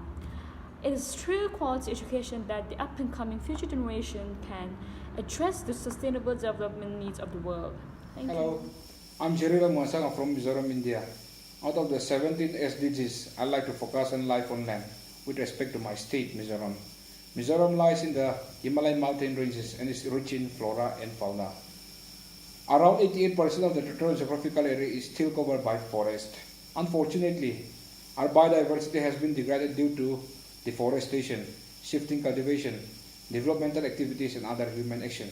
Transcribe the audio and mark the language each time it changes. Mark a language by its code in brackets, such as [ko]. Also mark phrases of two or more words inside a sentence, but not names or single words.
[en] It is through quality education that the up-and-coming future generation can address the sustainable development needs of the world. Thank Hello, you. I'm Lalmuansanga from Mizoram, India. Out of the 17 SDGs, I like to focus on life on land with respect to my state, Mizoram. Mizoram lies in the Himalayan mountain ranges and is rich in flora and fauna. Around 88% of the total geographical area is still covered by forest. Unfortunately, our biodiversity has been degraded due to deforestation, shifting cultivation, developmental activities, and other human action.